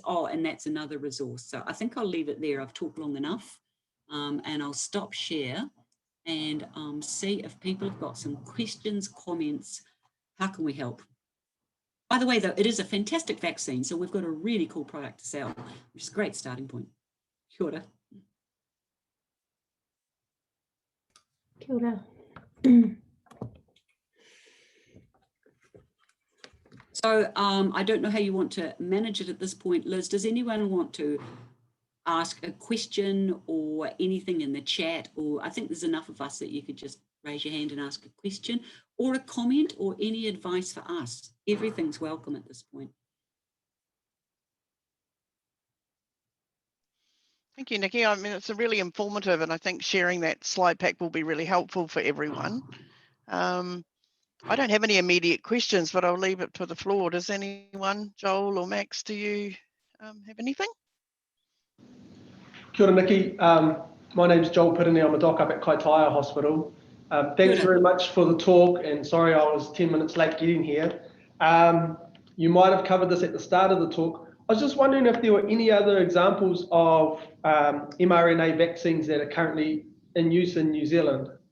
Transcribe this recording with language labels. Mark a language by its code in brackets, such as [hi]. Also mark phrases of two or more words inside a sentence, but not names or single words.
[en] Oh, and that's another resource. So I think I'll leave it there. I've talked long enough, and I'll stop share and see if people have got some questions, comments. How can we help? By the way, though, it is a fantastic vaccine, so we've got a really cool product to sell, which is a great starting point. [mi] Kia ora. Kia ora. [en] So I don't know how you want to manage it at this point. Liz, does anyone want to ask a question or anything in the chat? Or I think there's enough of us that you could just raise your hand and ask a question or a comment or any advice for us. Everything's welcome at this point. Thank you, Nikki. I mean, it's a really informative, and I think sharing that slide pack will be really helpful for everyone. I don't have any immediate questions, but I'll leave it to the floor. Does anyone, Joel or Max, do you have anything? [mi] Kia ora, [en] Nikki. My name's Joel Pittini. I'm a doc up at Kaitaia Hospital. Thanks very much for the talk, and sorry I was 10 minutes late getting here. You might have covered this at the start of the talk. I was just wondering if there were any other examples of mRNA vaccines that are currently in use in New Zealand.